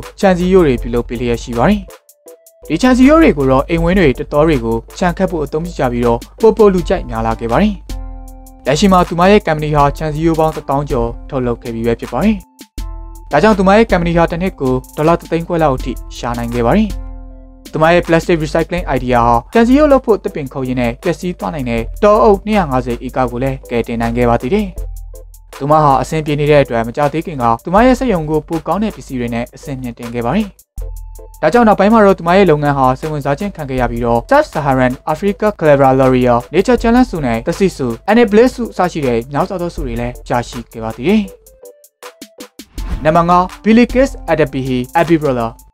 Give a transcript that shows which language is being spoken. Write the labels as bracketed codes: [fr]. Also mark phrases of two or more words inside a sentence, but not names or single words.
[my] ခြံစည်းရိုးတွေပြုလုပ်ပေးလျက်ရှိပါတယ်။ဒီခြံစည်းရိုးတွေကိုတော့အိမ်ဝင်းတွေတတော်တွေကိုခြံခတ်ဖို့အသုံးပြုကြပြီးတော့ပိုလူကြိုက်များလာခဲ့ပါတယ်။လက်ရှိမှာသူမရဲ့ company ဟာခြံစည်းရိုးပေါင်း1000ကျော်ထုတ် လုပ်ခဲ့ပြီးပဲဖြစ်ပါတယ်။ဒါကြောင့်သူမရဲ့ company ဟာတစ်နှစ်ကိုဒေါ်လာ3သိန်းခွဲလောက်အထိရှာနိုင်ခဲ့ပါတယ်။သူမရဲ့ [en] plastic recycling idea [my] ဟာ ခြံစည်းရိုးလုပ်ဖို့တစ်ပင်ခုတ်ရင်းနဲ့ပျက်စီးသွားနိုင်တဲ့တောအုပ်250ဧကကိုလည်းကယ်တင်နိုင်ခဲ့ပါသေးတယ်။သူမဟာအဆင်ပြေနေတဲ့အတွက်မကြသေးခင်ကသူမရဲ့စက်ရုံကိုပိုကောင်းတဲ့ပစ္စည်းတွေနဲ့အဆင့်မြင့်တင်ခဲ့ပါတယ်။ဒါကြောင့်နောက်ပိုင်းမှာတော့သူမရဲ့လုပ်ငန်းဟာစိတ်ဝင်စားခြင်းခံခဲ့ရပြီးတော့ Sub-Saharan Africa Clever L'Oreal Nature Challenge ဆုနဲ့ Tesi ဆု Enable ဆုအစရှိတဲ့များစွာသောဆုတွေလည်းရရှိခဲ့ပါသေးတယ်။နံပါတ်5 Billy Kiss Adapihi Abibrala